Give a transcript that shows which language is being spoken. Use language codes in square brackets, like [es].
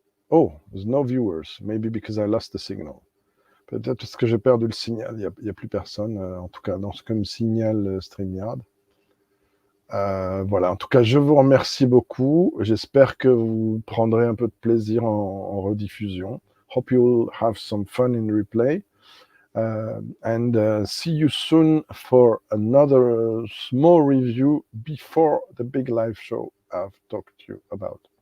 [en] Oh, there's no viewers, maybe because I lost the signal. [fr] Peut-être parce que j'ai perdu le signal, il n'y a plus personne, en tout cas dans ce comme signal StreamYard. Voilà, en tout cas, je vous remercie beaucoup. J'espère que vous prendrez un peu de plaisir en rediffusion. [en] Hope you'll have some fun in replay. And see you soon for another small review before the big live show I've talked to you about.